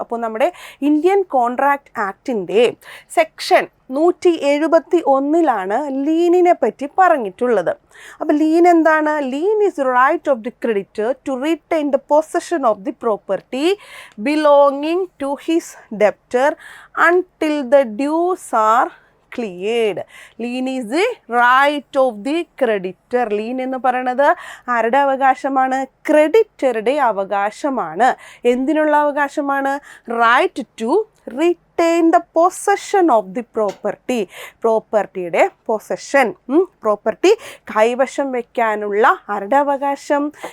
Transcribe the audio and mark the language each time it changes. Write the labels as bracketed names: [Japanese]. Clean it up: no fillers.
[Malayalam] അപ്പോൾ നമ്മുടെ Indian contract ആക്ടിൻ്റെ section 171 ലീനിനെ പറ്റി പറഞ്ഞിട്ടുള്ളത്. അപ്പോൾ ലീൻ എന്താണ്? [English] Lien is right of the creditor to retain the possession of the property belonging to his debtor until the dues are cleared. Lien is the right of the creditor. [Malayalam] Lien എന്ന് പറയുന്നത് ആരുടെ അവകാശമാണ്? ക്രെഡിറ്ററുടെ അവകാശമാണ്. എന്തിനുള്ള അവകാശമാണ്? [English] Right to retain the possession of the property. [Malayalam] പ്രോപ്പർട്ടിയുടെ possession, property കൈവശം വയ്ക്കാനുള്ള ആരുടെ അവകാശം?